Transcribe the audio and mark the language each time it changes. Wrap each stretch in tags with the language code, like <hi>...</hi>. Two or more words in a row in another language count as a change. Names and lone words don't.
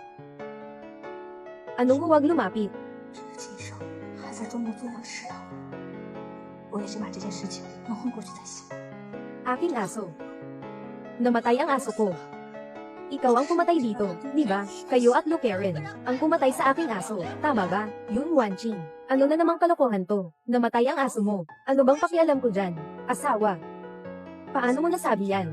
<tl>Anong huwag lumapit?</tl> <zh>这个禽兽还在中国做样事啊！我也是把这件事情弄混过去才行。</zh> <tl>Aking aso. Namatay ang aso ko. Ikaw ang pumatay dito, di ba? Kayo at Lucaren, ang pumatay sa aking aso. Tama ba? Yun Wanching. Ano na namang kalokohan to? Namatay ang aso mo. Ano bang pakialam ko dyan? Asawa. Paano mo nasabi yan?</tl>